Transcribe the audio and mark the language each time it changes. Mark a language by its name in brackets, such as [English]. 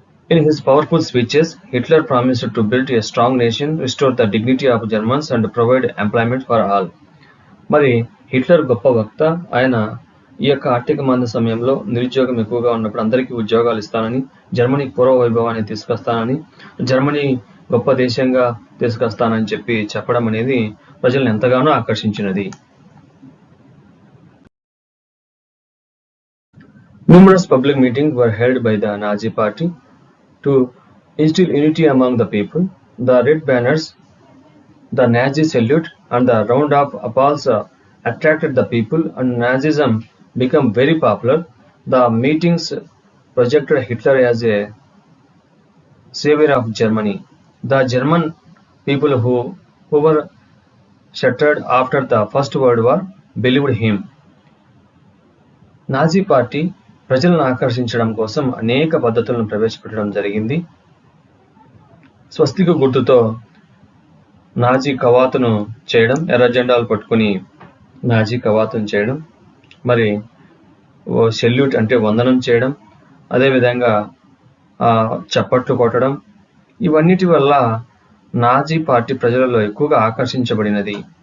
[English] In his powerful speeches, Hitler promised to build a strong nation, restore the dignity of Germans and provide employment for all. [Telugu] మరి Hitler గొప్ప వక్త. ఆయన ఈ యొక్క ఆర్థిక మాంద్య సమయంలో నిరుద్యోగం ఎక్కువగా ఉన్నప్పుడు అందరికీ ఉద్యోగాలు ఇస్తానని, జర్మనీ పూర్వ వైభవాన్ని తీసుకొస్తానని, జర్మనీ గొప్ప దేశంగా తీసుకొస్తానని చెప్పడం అనేది ప్రజలను ఎంతగానో ఆకర్షించినది. [English] Numerous public meetings were held by the Nazi Party to instill unity among the people. The red banners, the Nazi salute, and the round of applause attracted the people, and Nazism became very popular. The meetings projected Hitler as a savior of Germany. The German people who were shattered after the First World War believed him. [Telugu] Nazi party ప్రజలను ఆకర్షించడం కోసం అనేక పద్ధతులను ప్రవేశపెట్టడం జరిగింది. స్వస్తిక గుర్తుతో Nazi కవాతును చేయడం, ఎర్ర జెండాలు పట్టుకుని నాజీ కవాతును చేయడం, మరి సెల్యూట్ అంటే వందనం చేయడం, అదేవిధంగా చప్పట్లు కొట్టడం, ఇవన్నిటి వల్ల నాజీ పార్టీ ప్రజలలో ఎక్కువగా ఆకర్షించబడినది.